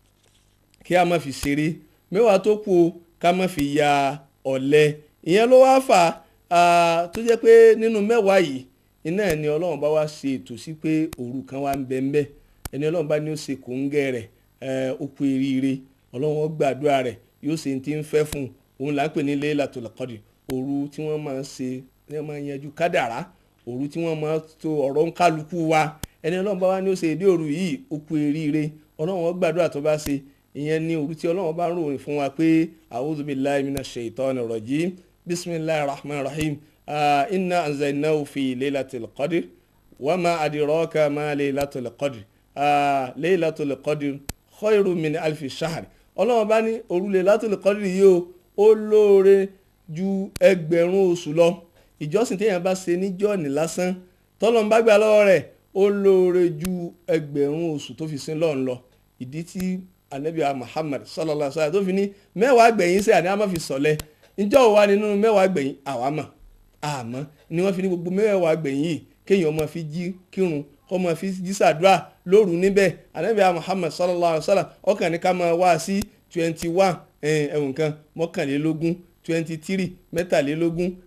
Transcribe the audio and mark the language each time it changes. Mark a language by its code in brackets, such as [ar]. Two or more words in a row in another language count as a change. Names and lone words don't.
[yo] kí a má fi ṣeré mẹ́wàá tó kù o ká má fi ya ọ̀lẹ ìyẹn ló wá fà tó jẹ́ pé nínú mẹ́wàá yìí iná ẹni ọlọ́run bá wá ṣe ètò sí pé òru kan wá ń bẹ ńbẹ̀ ẹni ọlọ́run bá ní ó ṣe kòńgẹ́ rẹ̀ ó kú eríire ọlọ́run ó gbàdúrà rẹ̀ yóò ṣe ti ń fẹ́ fún òun là ń pè ní [ar] ليلة القدر [yo] òru tí wọ́n máa ń ṣe ní wọ́n máa ń yanjú kádàrá òru tí wọ́n máa ń to ọ̀rọ̀ ń kálukú wa ẹni ọlọ́run bá wá ní ó ṣe èdè òru yìí ó kú eríire ọlọ́run ó gbàdúrà tó bá ṣe ìyẹn ní òru tí ọlọ́run bá ń ròyìn fún wa pé [ar] أعوذ بالله من الشيطان الرجيم بسم الله الرحمن الرحيم إنا أنزلناه في ليلة القدر وما أدراك ما ليلة القدر ليلة القدر خير من ألف شهر [yo] ọlọ́run bá ní òru [ar] ليلة القدر [yo] yìí ó lóore ju ẹgbẹ̀rún oṣù lọ ìjọsìn téèyàn bá ṣe níjọ́ ní lásán tọ́lọ́run bá gbà lọ́wọ́ rẹ̀ ó lóore ju ẹgbẹ̀rún oṣù tó fi sin lọ́run lọ ìdí tí anabi Muhammad [ar] صلى الله عليه وسلم [yo] tó fi ní mẹ́wàá gbẹ̀yìn sẹ́ àní a máa fi sọ̀lẹ̀ ìjọ́ wa nínú mẹ́wàá gbẹ̀yìn àwa mọ̀ àmọ́ ni wọ́n fi ní gbogbo mẹ́wàá gbẹ̀yìn yìí kéèyàn máa fi jí kírun kó máa fi jí sàdúrà lóru níbẹ̀ anabi Muhammad [ar] صلى الله عليه وسلم [yo] ọkàn ní ká máa wá sí 21 ẹ̀wọ̀n kan mọ́kànlélógún 23 mẹ́tàlélógún